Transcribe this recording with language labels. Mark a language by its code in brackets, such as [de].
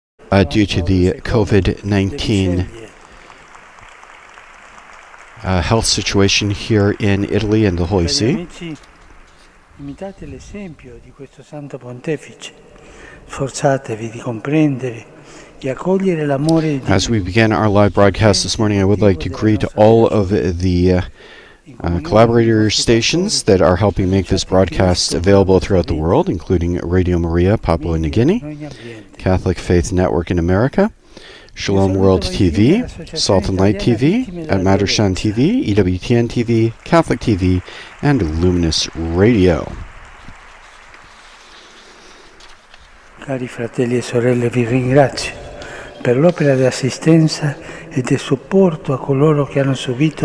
[en] Due to the COVID-19 health situation here in Italy and the Holy See. [it] Imitate l'esempio di questo Santo Pontefice, sforzatevi di comprendere e accogliere l'amore di Dio. [en] As we begin our live broadcast this morning, I would like to greet all of the collaborator stations that are helping make this broadcast available throughout the world, including Radio Maria, Papua New Guinea, Catholic Faith Network in America, Shalom World TV, Salt and Light TV, at Madarshan TV, EWTN TV, Catholic TV, and Luminous Radio. [it] Cari fratelli e sorelle, vi ringrazio per l'opera di assistenza e di supporto a coloro che hanno subito.